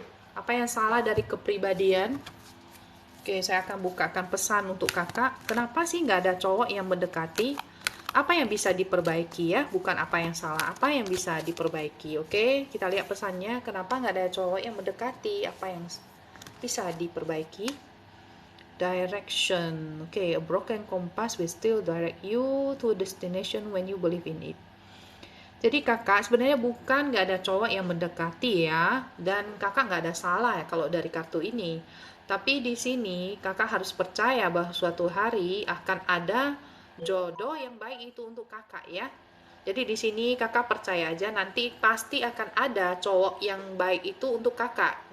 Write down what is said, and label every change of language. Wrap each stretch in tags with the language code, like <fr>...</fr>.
<id>Apa yang salah dari kepribadian? Oke, saya akan bukakan pesan untuk kakak. Kenapa sih nggak ada cowok yang mendekati? Apa yang bisa diperbaiki ya? Bukan apa yang salah, apa yang bisa diperbaiki. Oke, kita lihat pesannya. Kenapa nggak ada cowok yang mendekati? Apa yang bisa diperbaiki?</id> <en>Direction. Oke, a broken compass will still direct you to a destination when you believe in it.</en> <id>Jadi kakak sebenarnya bukan nggak ada cowok yang mendekati ya, dan kakak nggak ada salah ya kalau dari kartu ini. Tapi di sini kakak harus percaya bahwa suatu hari akan ada jodoh yang baik itu untuk kakak ya. Jadi di sini kakak percaya aja nanti pasti akan ada cowok yang baik itu untuk kakak.</id>